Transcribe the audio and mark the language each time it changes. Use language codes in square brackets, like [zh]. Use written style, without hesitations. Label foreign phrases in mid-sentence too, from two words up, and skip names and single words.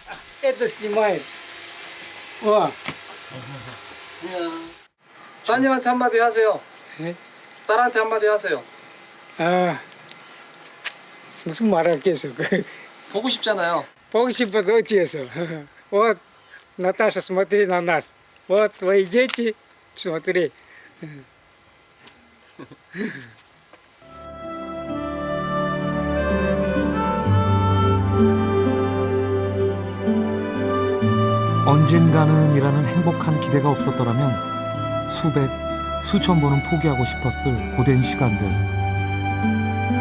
[ko] 따님한테 한마디 하세요. 네? 딸한테 한마디 하세요. 아 무슨 말할겠어. 보고 싶잖아요. 보고 싶어서 어찌해서. [ru] Вот Наташа, смотри на нас. Вот твои дети, смотри. [ko] 언젠가는이라는 행복한 기대가 없었더라면 수백, 수천 번은 포기하고 싶었을 고된 시간들.